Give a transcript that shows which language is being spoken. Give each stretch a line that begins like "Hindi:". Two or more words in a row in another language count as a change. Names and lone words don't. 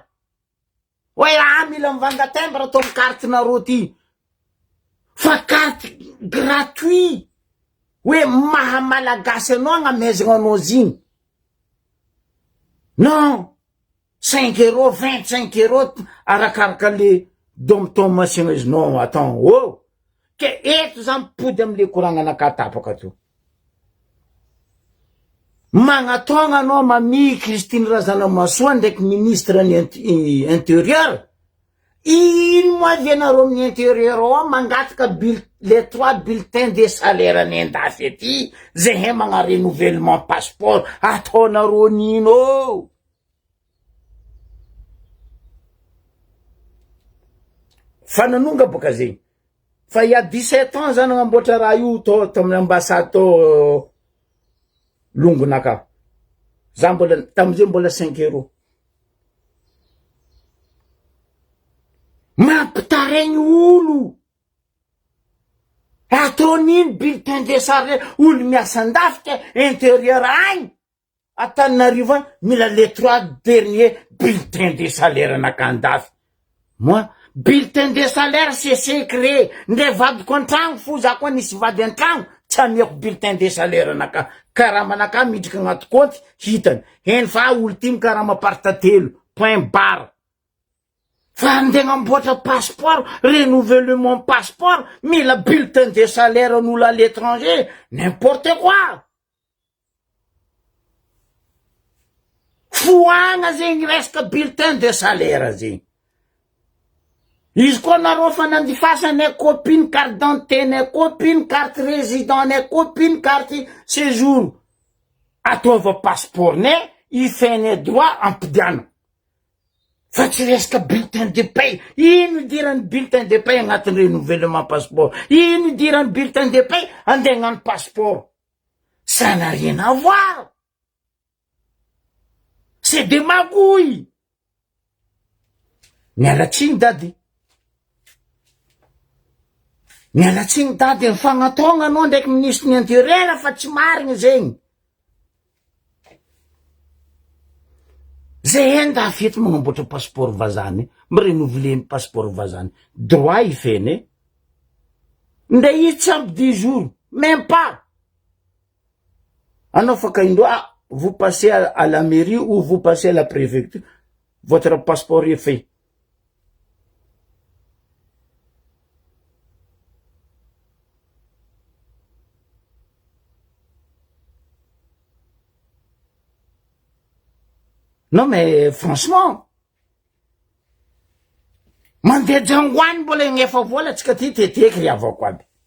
Malagasy: Oe mila mivanga timbre atao amin'ny carte nareo ty.
French: Fa carte gratuit.
Malagasy: Oe maha malagasy anao agnamezagna anao ziny. Non, 5 euros, 25 euros, arakaraka le dom-tomation izy.
French: Non, attends, oh!
Malagasy: Ke eto zany mipody amile koragnanaka tapaka to. Magnatogna anao mami Christine Razanamasoa ndraiky ministre ny intérieur. Ino moa vienareo amin'ny intérieur ao mangataka
French: les 3 bulletins de salaire
Malagasy: ny andafy aty, zay magna
French: renouvellement passeport,
Malagasy: ataonareo nino? Fa nanonga boka zegny. Fa
French: il y a 17 ans
Malagasy: zany namboatra raha io to tamin'ny ambassade to Longonaka. Za mbola tamizay mbola 5 euros. Mampitaregny olo. Atoniny
French: bulletin de salaire
Malagasy: olo miasa andafika intérieur agny. Antananarivo agny mila
French: les 3 derniers bulletins de salaire
Malagasy: anakandafy.
French: Moi, bulletin de salaire c'est secret.
Malagasy: Ndre vadiko antragno fo za koa nisy vady antragno tsy amiako
French: bulletin de salaire
Malagasy: anaka. Karama anaka midriky agnaty compte hitany. Heny fa olo ty mikarama parta telo.
French: Point barre.
Malagasy: Fa andeha agnamboatra
French: passeport, renouvellement passeport,
Malagasy: mila
French: bulletin de salaire
Malagasy: an'olo
French: à l'étranger, n'importe quoi.
Malagasy: Foagna zegny resaka
French: bulletin de salaire
Malagasy: zegny. Izy koa nareo fa nandifasa nay copine
French: carte d'identité,
Malagasy: nay copine
French: carte résident,
Malagasy: nay copine
French: carte séjour.
Malagasy: Ataova passeport nay, ifenay droit ampidiana. Fa tsy resaka
French: bulletin de paie.
Malagasy: Ino idiran'ny
French: bulletin de paie
Malagasy: agnatin'ny
French: renouvellement passeport?
Malagasy: Ino idiran'ny
French: bulletin de paie
Malagasy: andeha hagnano passeport?
French: Ça n'a rien à voir. C'est des magouilles.
Malagasy: Mialatsiny dady. Mialatsiny dady, mifagnatogna anao ndraiky ministre ny intérieur fa tsy marigny zegny. Zay andafy eto magnamboatra passeport vazany, mirenouveler passeport vazany. Droit ifeny. Nde izy tsy ampy 10 jours,
French: même pas.
Malagasy: Anao fa kaindroa,
French: vous passez à la mairie ou vous passez à la préfecture, votre passeport est fait. Non mais franchement,
Malagasy: mandeha jangoany mbola ignefa vola tsika ty teteky ry avako aby.